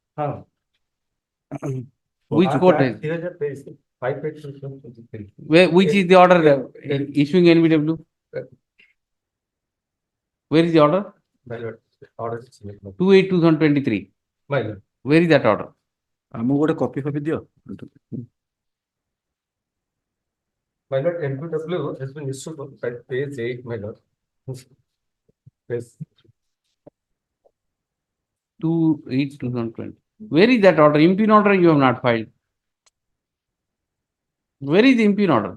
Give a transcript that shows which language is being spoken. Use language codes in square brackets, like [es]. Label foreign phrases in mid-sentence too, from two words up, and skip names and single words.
[en] Which court is? Which is the order issuing NBW? Where is the order? My lord, order 2/8/2023. My lord. Where is that order? [or] ଆମକୁ ଗୋଟେ କପି ଫପି ଦିଅ [en] My lord, NBW has been issued by page 8, my lord. Page 2/8/2020. Where is that order? Impugn order you have not filed. Where is the impugn order?